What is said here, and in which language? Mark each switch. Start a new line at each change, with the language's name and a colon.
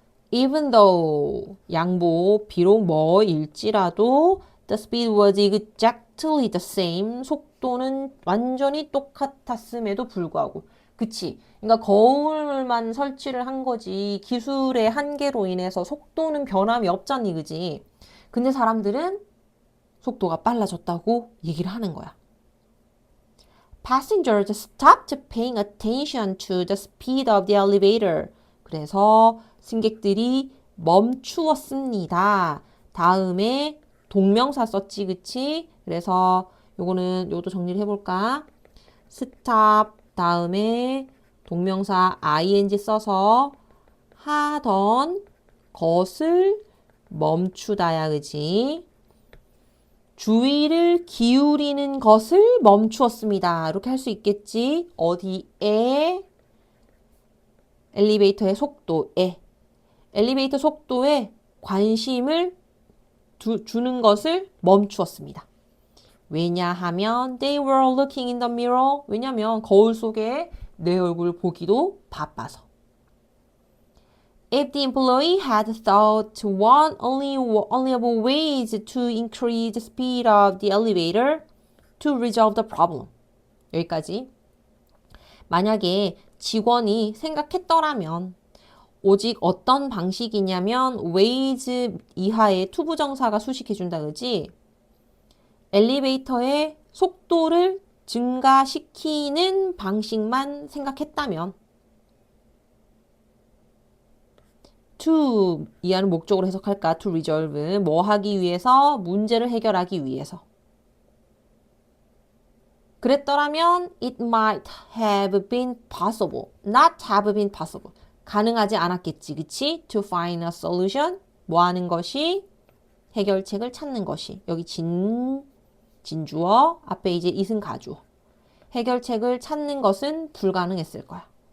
English: Even though
Korean: 양보 비록 뭐일지라도
English: the speed was exactly the same
Korean: 속도는 완전히 똑같았음에도 불구하고 그치? 그러니까 거울만 설치를 한 거지 기술의 한계로 인해서 속도는 변함이 없잖니 그지? 근데 사람들은 속도가 빨라졌다고 얘기를 하는 거야.
English: Passengers stopped paying attention to the speed of the elevator.
Korean: 그래서 승객들이 멈추었습니다. 다음에 동명사 썼지, 그치? 그래서 요것도 정리를 해볼까? stop 다음에 동명사 ing 써서 하던 것을 멈추다야, 그지? 주의를 기울이는 것을 멈추었습니다. 이렇게 할 수 있겠지? 어디에 엘리베이터의 속도에 엘리베이터 속도에 관심을 주는 것을 멈추었습니다. 왜냐하면
English: they were looking in the mirror.
Korean: 왜냐면 거울 속에 내 얼굴 보기도 바빠서.
English: If the employee had thought only of ways to increase the speed of the elevator to resolve the problem.
Korean: 여기까지. 만약에 직원이 생각했더라면 오직 어떤 방식이냐면 ways 이하의 투부정사가 수식해준다 그지? 엘리베이터의 속도를 증가시키는 방식만 생각했다면 to 이하는 목적으로 해석할까?
English: to resolve
Korean: 뭐 하기 위해서? 문제를 해결하기 위해서.
English: 그랬더라면 it might have been possible, not have been possible.
Korean: 가능하지 않았겠지, 그치?
English: To find a solution.
Korean: 뭐 하는 것이? 해결책을 찾는 것이. 여기 진주어, 앞에 이제 it은 가주어. 해결책을 찾는 것은 불가능했을 거야.